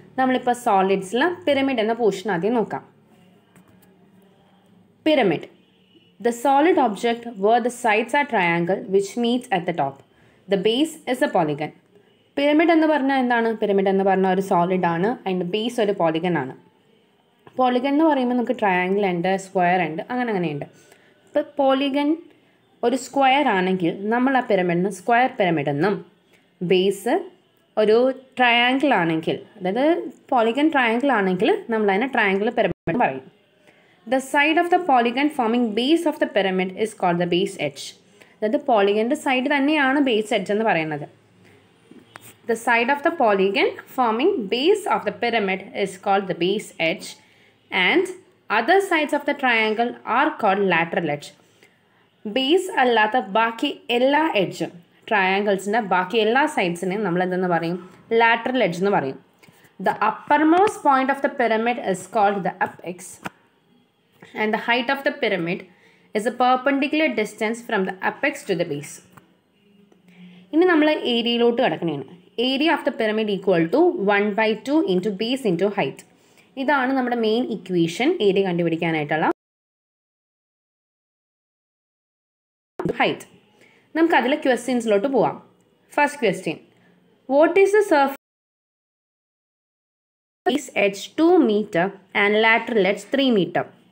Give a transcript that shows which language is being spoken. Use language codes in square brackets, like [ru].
[ml] നമ്മളിപ്പോൾ സോളിഡ്സിൽ പിരമിഡ് എന്ന പോർഷൻ ആദ്യം നോക്കാം. [en] Pyramid. The solid object where the sides are triangle which meets at the top. The base is a polygon. [ml] Pyramid എന്ന് പറഞ്ഞാൽ എന്താണ്? Pyramid എന്ന് പറഞ്ഞാൽ ഒരു സോളിഡ് ആണ്. അതിൻ്റെ ബേസ് ഒരു പോളിഗൺ ആണ്. പോളിഗൺ എന്ന് പറയുമ്പോൾ നമുക്ക് ട്രയാങ്കിൾ ഉണ്ട്, സ്ക്വയർ ഉണ്ട്, അങ്ങനെയുണ്ട്. ഇപ്പോൾ പോളിഗൺ ഒരു സ്ക്വയർ ആണെങ്കിൽ നമ്മൾ ആ പിരമിഡിന് സ്ക്വയർ പിരമിഡ് എന്നും, ബേസ് ഒരു ട്രയാങ്കിൾ ആണെങ്കിൽ, അതായത് പോളിഗൺ ട്രയാങ്കിൾ ആണെങ്കിൽ നമ്മൾ അതിനെ ട്രയാങ്കിൾ പിരമിഡ് പറയും. [en] The side of the polygon forming base of the pyramid is called the base edge. [ml] അതായത് പോളിഗൻ്റെ സൈഡ് തന്നെയാണ് ബേസ് എഡ്ജ് എന്ന് പറയുന്നത്. [en] The side of the polygon forming base of the pyramid is called the base edge, and other sides of the triangle are called lateral edge. [ml] Base അല്ലാത്ത ബാക്കി എല്ലാ എഡ്ജും, ട്രയാങ്കിൾസിൻ്റെ ബാക്കി എല്ലാ സൈഡ്സിനെയും നമ്മൾ എന്തെന്ന് പറയും? ലാറ്ററൽ എഡ്ജ് എന്ന് പറയും. [en] The uppermost point of the pyramid is called the apex, and the height of the pyramid is a perpendicular distance from the apex to the base. [ml] ഇനി നമ്മൾ ഏരിയയിലോട്ട് കിടക്കണേണ്. Area of the pyramid equal to 1/2 into base into height. ഇതാണ് നമ്മുടെ main equation area കണ്ടുപിടിക്കാനായിട്ടുള്ള. Height. നമുക്ക് അതിലെ ക്വസ്റ്റ്യൻസിലോട്ട് പോവാം. First question, what is the surface edge 2 metre and lateral edge 3 metre?